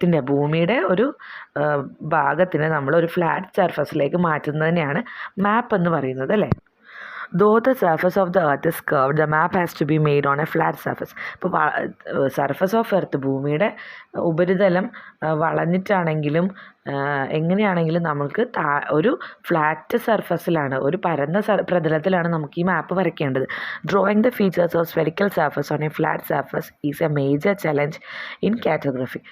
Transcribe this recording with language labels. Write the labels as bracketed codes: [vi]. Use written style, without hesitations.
[ml] ഭൂമിയുടെ ഒരു ഭാഗത്തിന് നമ്മളൊരു ഫ്ലാറ്റ് സർഫസിലേക്ക് മാറ്റുന്നതിനെയാണ് മാപ്പ് എന്ന് പറയുന്നത്, അല്ലേ? [en] Though the surface of the earth is curved, the map has to be made on a flat surface. [ml] ഇപ്പോൾ സർഫസ് ഓഫ് എർത്ത്, ഭൂമിയുടെ ഉപരിതലം വളഞ്ഞിട്ടാണെങ്കിലും എങ്ങനെയാണെങ്കിലും നമുക്ക് ഒരു ഫ്ലാറ്റ് സർഫസിലാണ്, ഒരു പരന്ന പ്രതലത്തിലാണ് നമുക്ക് ഈ മാപ്പ് വരയ്ക്കേണ്ടത്. [en] Drawing the features of spherical surface on a flat surface is a major challenge in cartography.